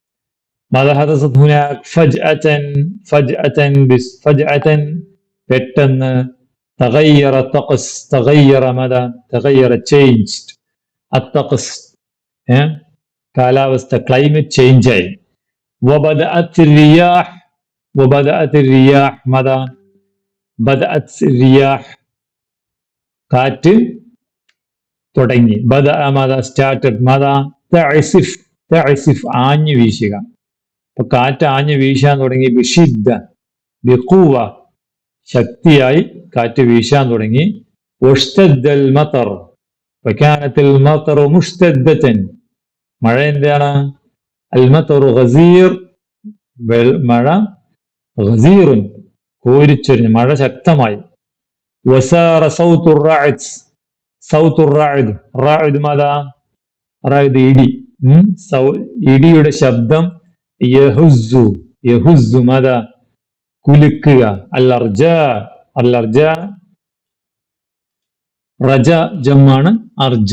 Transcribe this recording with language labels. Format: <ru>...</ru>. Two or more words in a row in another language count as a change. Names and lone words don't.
<ar>പെട്ടെന്ന് تغير طقس. തഗയ്യറ ചേഞ്ച്ഡ്.</ar> <ml>അത്തഖസ് കാലാവസ്ഥ,</ml> <en>climate change</en> <ml>ആയി.</ml> <ar>وبدأت الرياح ماذا؟ بدأت الرياح</ar> <ml>കാറ്റ് തുടങ്ങി.</ml> <ar>بدأ ماذا؟ started. ماذا؟</ar> <ml>تعصف ആഞ്ഞു വീശുക. അപ്പൊ കാറ്റ് ആഞ്ഞു വീശാൻ തുടങ്ങി.</ml> <ar>بشدة بقوة,</ar> <ml>ശക്തിയായി കാറ്റ് വീശാൻ തുടങ്ങി.</ml> <ar>واشتد المطر فكانت المطر مشتدة.</ar> <ml>മഴ എന്താണ്?</ml> <ar>المطر غزير.</ar> <ml>മഴ ഗസീറുൻ, കോരിച്ചൊരിഞ്ഞു, മഴ ശക്തമായി.</ml> <ar>وسار صوت الرعد. صوت رعد. رعد ماذا?</ar> <ml>റാഇദ് ഇടി. ഇടിയുടെ ശബ്ദം.</ml> <ar>يهز. يهز ماذا? കുലുക്കുക. അൽ-അർജ.</ar> <ml>അൽ-അർജ റജ ജമ്മാണ് അർജ.</ml>